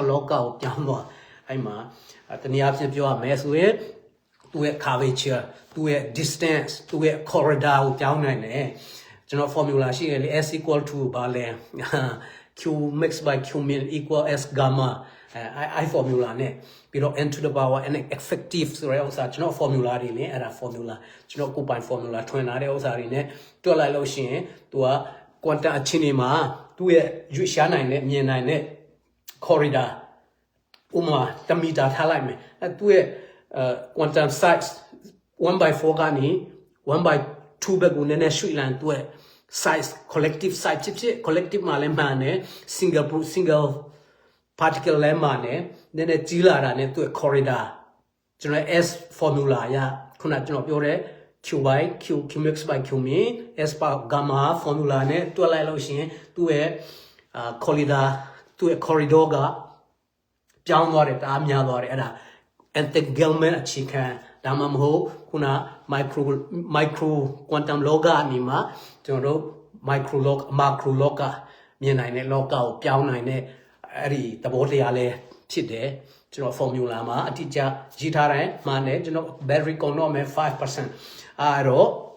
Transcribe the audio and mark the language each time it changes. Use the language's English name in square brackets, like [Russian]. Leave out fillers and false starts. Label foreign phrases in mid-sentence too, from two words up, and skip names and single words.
[Burmese] လောကကိုပြောင်းသွားအဲ့မှာတနည်းအားဖြင့်ပြောရမယ်ဆိုရင်သူ့ရဲ့ curvature သူ့ရဲ့ distance သူ့ရဲ့ corridor ကိုပြောင်းနိုင်တယ်ကျွန်တော် formula ရှိတယ်လေ [English] s equal to [Burmese] ဘာလဲ [English] q max by q min equal s gamma I formula [Burmese] နဲ့ပြီးတော့ [English] n to the power n effective [Burmese] ဆို တဲ့ဥစ္စာကျွန်တော် formula တွေလေအဲ့ဒါ formula ကျွန်တော်ကိုယ်ပိုင် formula ထွင်လာတဲ့ဥစ္စာတွေနဲ့တွက်လိုက်လို့ရှိရင်သူက quantum အချင်းတွေမှာသူ့ရဲ့ရွေ့ရှားနိုင်တဲ့မြင်နိုင်တဲ့ corridor ဥမာတမီတာထားလိုက်မယ်အဲသူ့ရဲ့ [English] quantum size [Burmese] 1/4 ကနေ 1/2 ဘက်ကိုနည်းနည်းရွှေ့လိုက်သူ့ရဲ့ size [English] collective size [Burmese] ဖြစ် collective မှာလည်းမှန်တယ် [English] single particle [Burmese] လည်းမှန်တယ်နည်းနည်းကြီးလာတာနဲ့သူ့ ရဲ့ corridor ကျွန်တော် S formula ရခုနကျွန်တော်ပြောတဲ့ [English] q by q q max by q min s by gamma formula [Burmese] နဲ့တွက်လိုက်လို့ရှိရင်သူ့ရဲ့ corridor သူ့ရဲ့ corridor ကပြောင်းသွားတယ်တအားများသွားတယ်အဲ့ဒါ entanglement အခြေခံဒါမှမဟုတ်ခုန [English] micro quantum [Burmese] လောကအနီမှာကျွန်တော်တို့ macro လောကမြင်နိုင်တဲ့လောကကိုပြောင်းနိုင်တဲ့အဲ့ဒီသဘောတရားလေးဖြစ်တယ်ကျွန်တော် formula မှာအတိအကျရေးထားတယ်မှန်တယ်ကျွန်တော် battery ကုန်တော့မယ် 5% အဲ့တော့